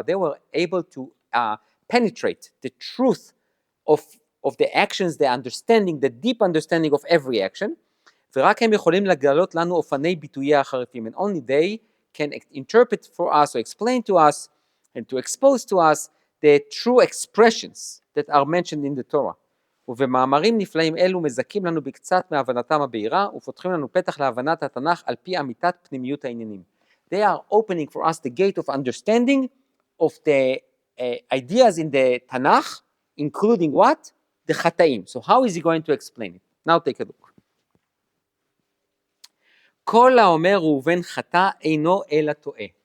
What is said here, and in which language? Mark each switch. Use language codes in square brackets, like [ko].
[en] They were able to penetrate the truth of the actions, the understanding, the deep understanding of every action, [he] ורק הם יכולים לגלות לנו אופני ביטויי החריפים, [en] and only they can interpret for us or explain to us and to expose to us the true expressions that are mentioned in the Torah. [he] ובמאמרים נפלאים אלו מזכים לנו בקצת מהבנתם הבהירה ופותחים לנו פתח להבנת התנ"ך על פי אמיתת פנימיות העניינים. [en] They are opening for us the gate of understanding of the ideas in the Tanakh, including what? The חטאים. So how is he going to explain it? Now take a look. [he] כל האומר ראובן חטא אינו אלא טועה.